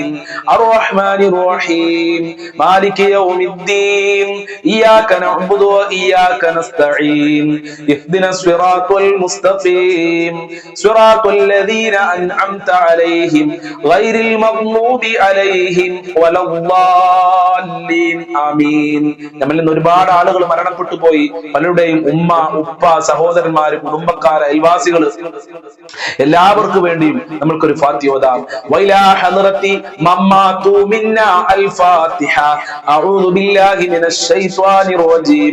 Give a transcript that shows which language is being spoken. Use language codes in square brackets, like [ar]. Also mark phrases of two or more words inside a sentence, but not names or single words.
[ar] الرحمن الرحيم. مالك يوم الدين. إياك نعبد وإياك نستعين. اهدنا الصراط المستقيم. صراط الذين أنعمت عليهم غير المغضوب عليهم ولا الضالين. ആമീൻ. [ml] നമ്മളിൽ നിന്ന് ഒരുപാട് ആളുകൾ മരണപ്പെട്ടു പോയി. പലരുടെയും ഉമ്മ ഉപ്പ സഹോദരന്മാര് കുടുംബക്കാര് അയൽവാസികൾ എല്ലാവർക്കും വേണ്ടിയും നമ്മൾക്കൊരു ഫാത്തിഹ ഓതാം. [ar] وإلى حضرة من مات منا الفاتحة. أعوذ بالله من الشيطان الرجيم.